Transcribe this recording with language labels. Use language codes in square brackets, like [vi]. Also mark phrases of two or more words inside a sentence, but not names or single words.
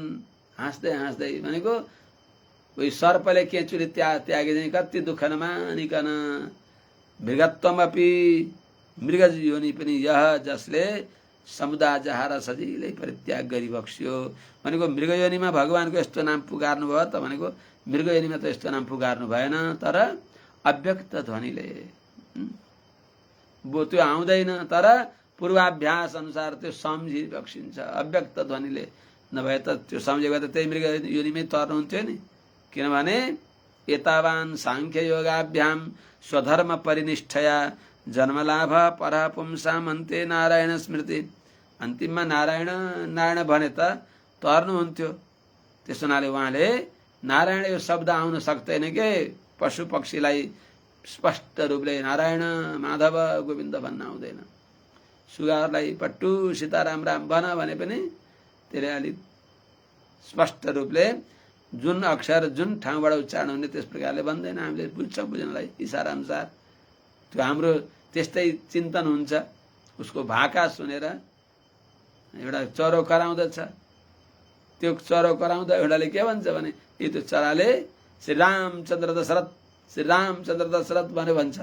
[ne] हाँस्दै हाँस्दै भनेको उही सर्पले केचुली त्यागे चाहिँ कति दुःख नमानिकन, मृगत्वमपि मृग योनि पनि यह जसले समुदाय जहार सजिलै परित्याग गरी बक्स्यो भनेको मृग योनिमा भगवानको यस्तो नाम पुगार्नु भयो त भनेको मृग योनिमा त यस्तो नाम पुगार्नु भएन, तर अव्यक्त ध्वनिले त्यो आउँदैन, तर पूर्वाभ्यास अनुसार त्यो सम्झी बक्सिन्छ। अव्यक्त ध्वनिले नभए त त्यो सम्झेको त त्यही मृग योनिमै तर्नुहुन्थ्यो नि। [sa] किनभने एतावान सांख्य योगाभ्याम स्वधर्म परिनिष्ठया जन्मलाभ पर पुंसाम अन्ते नारायण स्मृति, [ne] अन्तिममा नारायण भने त तर्नुहुन्थ्यो। त्यस हुनाले उहाँले नारायण यो शब्द आउन सक्दैन के, पशु पक्षीलाई स्पष्ट रूपले नारायण माधव गोविन्द भन्न आउँदैन। सुगाहरूलाई पट्टु सीताराम राम भन भने पनि त्यसले अलिक स्पष्ट रूपले जुन अक्षर जुन ठाउँबाट उच्चारण हुने त्यस प्रकारले भन्दैन। हामीले बुझ्छौँ बुझ्नलाई इसारा अनुसार, त्यो हाम्रो त्यस्तै चिन्तन हुन्छ। उसको भाका सुनेर एउटा चरो कराउँदछ, त्यो चरो कराउँदा एउटाले के भन्छ भने यो त्यो चराले श्री रामचन्द्र दशरथ भने भन्छ।